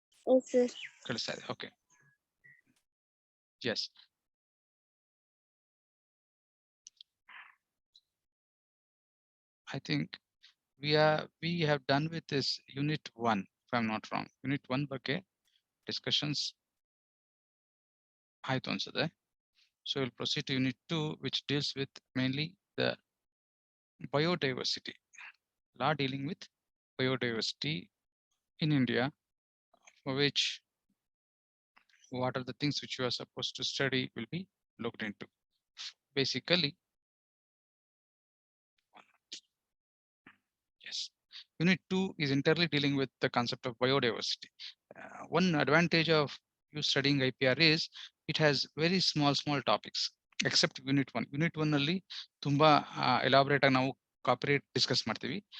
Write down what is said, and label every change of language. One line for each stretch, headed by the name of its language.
English: Yes, sir.
Kannada: ಕೇಳಿಸ್ತಾ ಇದೆ.
English: Okay. Yes. I think we have done with this unit 1, if I'm not wrong.
Kannada: Unit 1 ಬಗ್ಗೆ discussions ಆಯ್ತು ಅನ್ಸುತ್ತೆ.
English: So we'll proceed to unit 2, which deals with mainly the biodiversity. Law dealing with biodiversity in India, for which what are the things which you are supposed to study will be looked into. Basically, yes. Unit 2 is entirely dealing with the concept of biodiversity. One advantage of you studying IPR is it has very small topics, except unit 1.
Kannada: Unit 1 ನಲ್ಲಿ ತುಂಬಾ elaborate ಆಗಿ ನಾವು cooperate discuss ಮಾಡ್ತೀವಿ.